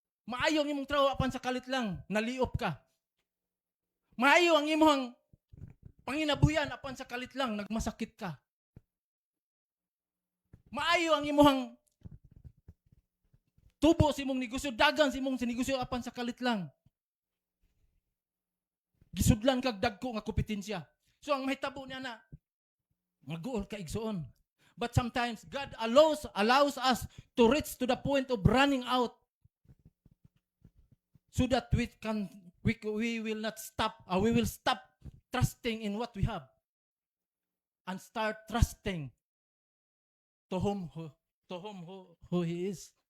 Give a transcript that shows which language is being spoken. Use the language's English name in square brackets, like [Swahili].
[Cebuano] Maayo ang imong trabaho apan sa kalit lang naliop ka. Maayo ang imong panginabuyan apan sa kalit lang nagmasakit ka. Maayo ang imong tubo sa imong negosyo, dagan sa imong negosyo apan sa kalit lang gisudlan kag dagko nga kompetensya. So ang mahitabo niya na mag-goal ka igsoon. [English] But sometimes God allows us to reach to the point of running out. so that we will not stop, we will stop trusting in what we have and start trusting to whom who he is.